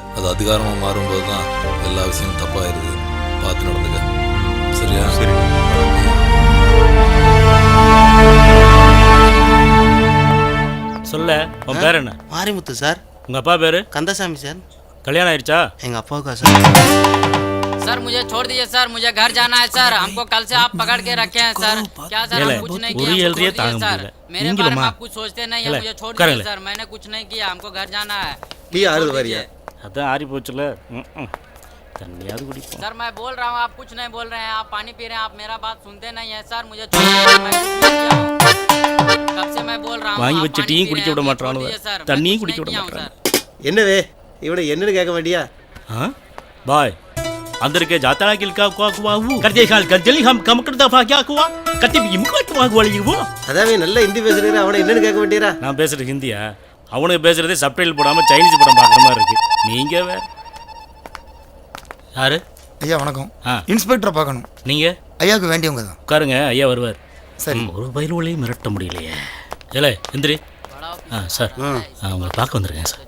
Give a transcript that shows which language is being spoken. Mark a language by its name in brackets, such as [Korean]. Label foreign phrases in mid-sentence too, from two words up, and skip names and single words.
[Tamil] அது அதிகாரமாக மாறும்போது தான் எல்லா விஷயமும் தப்பாயிருது. பார்த்து நடந்துக்க. சரியா? சரி. சொல்ல, உன் பேர் என்ன? மாரிமுத்து சார். உங்க அப்பா பேரு? கந்தசாமி சார். கல்யாணம் ஆயிடுச்சா? எங்க அப்பாவுக்கா சார்? [Hindi] सर मुझे छोड़ दीजिए सर, मुझे घर जाना है सर। हमको कल से आप पकड़ के रखे हैं सर। क्या सर हम कुछ नहीं किया, हमको छोड़ दीजिए सर। मेरे बारे में आप कुछ सोचते नहीं है, मुझे छोड़ दीजिए सर। मैंने कुछ नहीं किया, हमको घर जाना है। [Tamil] அதான் ஆறி போச்சுல தண்ணியாவது குடிப்போம் [Hindi] सर मैं बोल रहा हूँ, आप कुछ नहीं बोल रहे हैं, आप पानी पी रहे हैं, आप मेरा बात सुनते नहीं है सर। मुझे छोड़ दीजिए, मैं कुछ नहीं किया हूँ। कब से मैं बोल रहा हूँ, [Tamil] வாங்கி [Hindi] आप [Tamil] வச்ச [Hindi] पानी [Tamil] டீயும் [Hindi] पी [Tamil] குடிக்க [Hindi] रहे [Tamil] விட [Hindi] हैं, [Tamil] மாட்டானுவ [Hindi] छोड़ दीजिए सर। मैं [Tamil] தண்ணியும் [Hindi] कुछ [Tamil] குடிக்க [Hindi] नहीं [Tamil] விட [Hindi] किया हूँ [Tamil] மாட்டானுவ என்னவே இவனை என்னன்னு கேட்க வேண்டியா? बाय अंदर के जाता है किल का कुआ वो करते खाल गजली हम कम कर दफा क्या कुआ कति भी मुको कुआ गोली वो அதாவே நல்ல ஹிந்தி பேசுறீங்க, அவனை என்னன்னு கேட்க வேண்டியரா? நான் பேசுறது ஹிந்தியா அவனுக்கு பேசுறதே சப்டைட்டில் போடாம சைனீஸ் படம் பார்க்குற மாதிரி இருக்கு. நீங்க வேற யாரு? ஐயா வணக்கம். இன்ஸ்பெக்டரை பார்க்கணும். நீங்க ஐயாவுக்கு வேண்டியவங்க தான். உட்காருங்க, ஐயா வருவார். சரி. ஒரு பயிலுவலையும் மிரட்ட முடியலையே. ஏலே எந்திரி. சார் உங்களை பார்க்க வந்திருக்கேன் சார்.